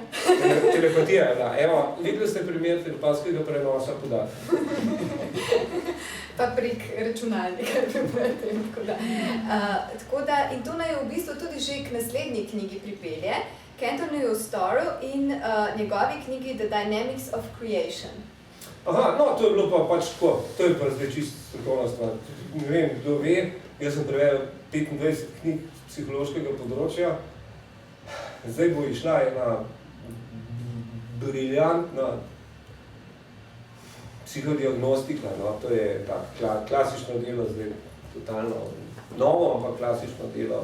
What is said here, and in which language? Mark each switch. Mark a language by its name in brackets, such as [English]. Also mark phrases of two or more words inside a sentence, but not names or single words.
[Slovenian] Telepatija je bila. Evo, videli ste primer telepatskega prenosa podatkov. Pa prek računalnika, tako da, in to naj v bistvu tudi že k naslednji knjigi pripelje, k Anthonyju Storru in njegovi knjigi The Dynamics of Creation. Aha, no, to je bilo pa pač tako, to je pa zdaj čisto strokovna stvar. Ne vem, kdo ve, jaz sem prevedel 25 knjig psihološkega področja, zdaj bo išla ena briljantna psihodiagnostika, no, to je tak klasično delo, zdaj totalno novo, ampak klasično delo.